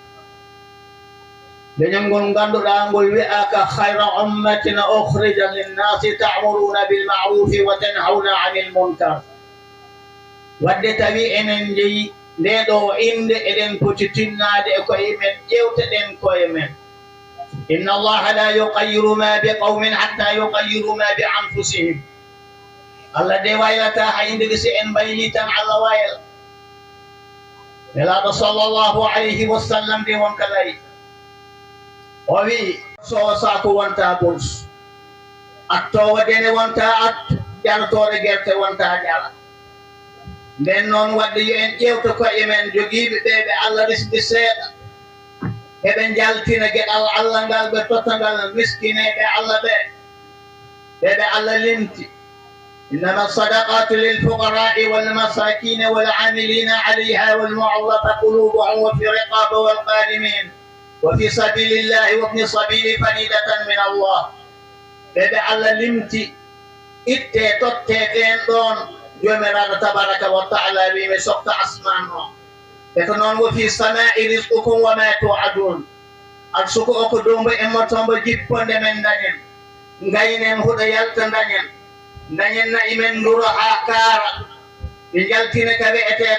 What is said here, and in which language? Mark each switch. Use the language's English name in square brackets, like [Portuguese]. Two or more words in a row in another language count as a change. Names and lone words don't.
[Fula] leñol ngol ganduɗa ngol wi'aka [Arabic] خير أمة أخرجت للناس تأمرون بالمعروف وتنهون عن المنكر [Fula] wadde tawi enen jeeyi nde ɗo inde eɗen poti tinnade e koye men ƴewteɗen koye men [Arabic] إن الله لا يغير ما بقوم حتى يغير ما بأنفسهم [Fula] Allah de waylata hayinde si en bayli tan Allah wayla nelaɗo [Arabic] صلى الله عليه وسلم [Fula] de wonka lari o wi so sako wonta bols attowo dene wonta at jaltore gerte wonta jala nden noon wadde yo en ƴewta koye men jogiiɓe ɓe ɓe Allah resdi seeɗa eɓe jaltina geɗal Allah ngal ɓe totangal miskineɓe Allah ɓe Allah limti [Arabic] إنما الصدقات للفقراء والمساكين والعاملين عليها والمؤلفة قلوبهم وفي الرقاب والغارمين وفي سبيل الله وابن السبيل فريضة من الله [Fula] ɓe Allah limti itte totte ɓen ɗon jomiraɗo [Arabic] تبارك وتعالى [Fula] wimi softa asman o e ko noon wo [Arabic] في السماء رزقكم وما توعدون [Fula] ak suko o ko dombo emmotombo jipponde men dañen gaynen huɗo yalta dañen na imen nduro ha kaara ɓe jaltine ka wi'ete